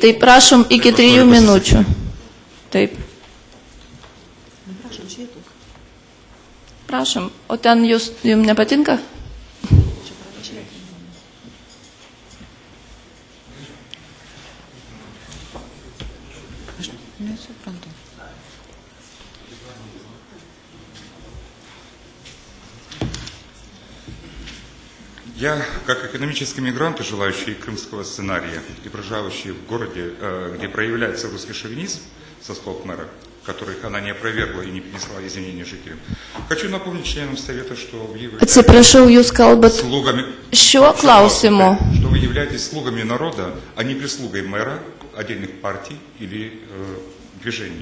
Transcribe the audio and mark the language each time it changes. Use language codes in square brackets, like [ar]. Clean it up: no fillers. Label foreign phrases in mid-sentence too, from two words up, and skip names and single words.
[lt] Tai prašom iki 3 minučių. Taip. Prašom. O ten jums nepatinka? Aš nesuprantu. [ru] Я, как экономический мигрант, желающий крымского сценария и проживающий в городе, где проявляется русский шовинизм, со слов мэра, которых она не опровергла и не принесла извинения жителям, хочу напомнить членам Совета, что вы являетесь слугами, что вы являетесь слугами народа, а не прислугой мэра, отдельных партий или движений.